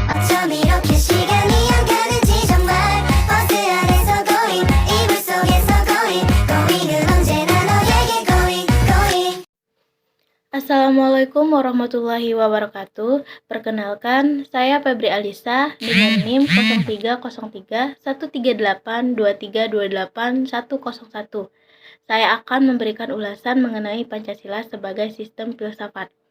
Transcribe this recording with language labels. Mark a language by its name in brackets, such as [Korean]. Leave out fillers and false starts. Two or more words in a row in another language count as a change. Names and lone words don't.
[Korean] 이렇게 시간이 안 가는지 정말 버스 안에서 going 이불 속에서 going은 언제나 너에게 going. [Arabic] السلام عليكم ورحمة الله وبركاته. [Indonesian] Perkenalkan, saya Febri Alisa dengan NIM 0303-138-2328-101. Saya akan memberikan ulasan mengenai Pancasila sebagai sistem filsafat.